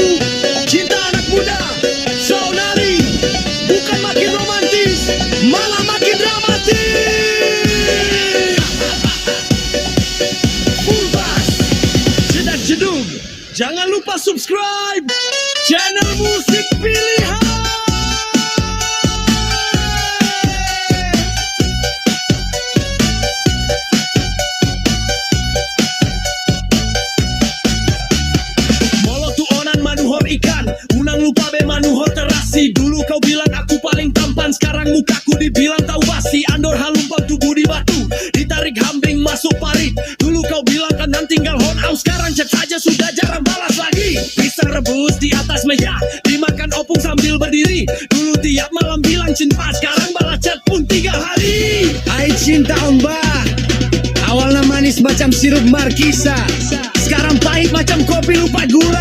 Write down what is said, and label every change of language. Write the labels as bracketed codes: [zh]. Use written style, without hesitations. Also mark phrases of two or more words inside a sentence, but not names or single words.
[id] Cinta anak muda. Sonali. Bukan makin romantis, malah makin dramatis. Full bass. Jedak jeduk. Jangan lupa subscribe channel musik pilihan. [bbc] Molo tu onan manuhor ikan, unang lupa be manuhor terasi. [id] Dulu kau bilang aku paling tampan, sekarang mukaku dibilang tahu basi. [bbc] Andor halumpang [id] tubuh di batu, ditarik hambing masuk parit. Dulu kau bilang kanan tinggal hon aus, sekarang chat saja sudah jarang balas lagi. Pisang rebus di atas meja, dimakan opung sambil berdiri. Dulu tiap malam bilang cinta, sekarang balas chat pun 3 hari. Hai cinta mbak, awalnya manis macam sirup markisa, sekarang pahit macam kopi lupa gula.